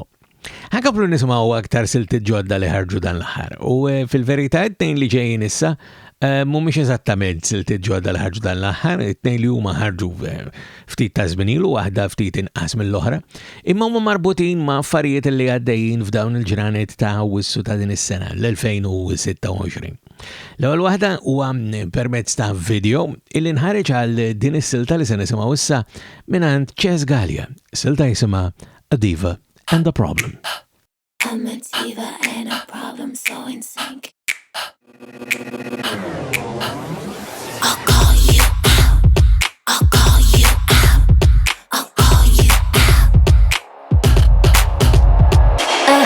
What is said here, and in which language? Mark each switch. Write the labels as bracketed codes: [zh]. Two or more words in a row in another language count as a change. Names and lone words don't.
[mt] Ħankaplu nisimgħu aktar siltiet ġodda li ħarġu dan l-aħħar u fil-verità t-tnejn li ġejjin issa mhumiex eżattament siltiet ġodda li ħarġu dan l-aħħar, it-tnejn li huma ħarġu ftit ta' żmien ilu waħda ftit inqas mill-oħra, imma huma marbutin ma' affarijiet li għaddejjin f'dawn il-ġranet ta' Awwissu ta' din is-sena l-2026. L-ewwel waħda huwa permezz ta' video illi nħareġ għal din is-silta li se nisimgħu issa mingħand Galea. Silta jisimha Diva and the Problem. [en] I'm a diva and a problem so in sync. I'll call you out. I'll call you out. I'll call you out.